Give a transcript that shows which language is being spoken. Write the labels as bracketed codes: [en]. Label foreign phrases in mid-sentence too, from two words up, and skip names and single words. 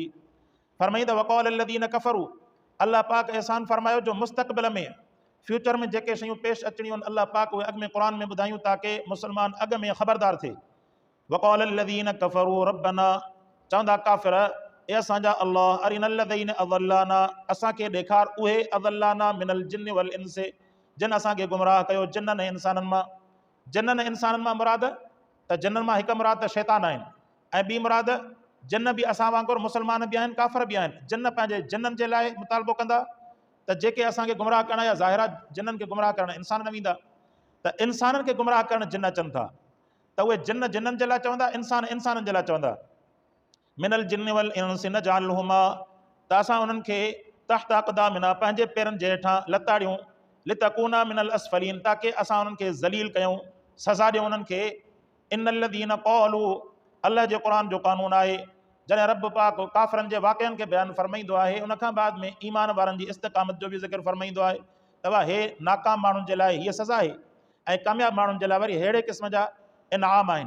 [sd] फरमाईंदा [ar] وقال الذين كفروا, [sd] अल्लाह पाक एहसान फरमायो जो मुस्तक़बिल में, फ्यूचर में जेके शयूं पेश अचणियूं आहिनि, अल्लाह पाक उहे अॻु में क़ुरान में ॿुधायूं ताकी मुस्लमान अॻु में ख़बरदार थिए। [ar] وقال الذين كفروا ربنا, [sd] चवंदा काफ़िर, ए असांजा अल्लाह, [ar] أرنا الذين أضلانا, [sd] असांखे ॾेखार उहे [ar] أضلانا من الجن والإنس, [sd] जिन असांखे गुमराह कयो जिन्ननि ऐं इंसाननि मां। जिन्ननि ऐं इंसाननि मां मुराद त जिन्ननि मां हिकु मुराद त शैतान आहिनि, ऐं ॿी मुराद जिन्न बि असां वांगुरु मुस्लमान बि आहिनि, काफ़िर बि आहिनि। जिन्न पंहिंजे जिन्ननि जे लाइ मुतालबो कंदा त जेके असांखे गुमराह करणा या ज़ाहिरा जिन्ननि खे गुमराह करणु इंसान न वेंदा, त इंसाननि खे गुमराह करणु जिन्न अचनि था, त उहे जिन्न जिन्ननि जे लाइ चवंदा, इंसान इंसाननि जे लाइ चवंदा। [ar] من الجن والإنس نجعلهما, [sd] त असां उन्हनि खे [ar] تحت أقدامنا, [sd] पंहिंजे पेरनि जे हेठां लताड़ियूं, [ar] ليكونا من الأسفلين, [sd] ताकी असां उन्हनि खे ज़लील कयूं, सज़ा ॾियूं उन्हनि खे। [ar] إن الذين قالوا, [sd] अल्लाह जे क़ुरान जो क़ानून आहे, जॾहिं रब पाक काफ़िरनि जे वाक़िअनि खे बयानु फरमाईंदो आहे, उनखां बाद में ईमान वारनि जी इस्तिक़ामत जो बि ज़िक्र फरमाईंदो आहे त हे नाकाम माण्हुनि जे लाइ हीअ सज़ा आहे, ऐं कामयाब माण्हुनि जे लाइ वरी अहिड़े क़िस्म जा इनाम आहिनि।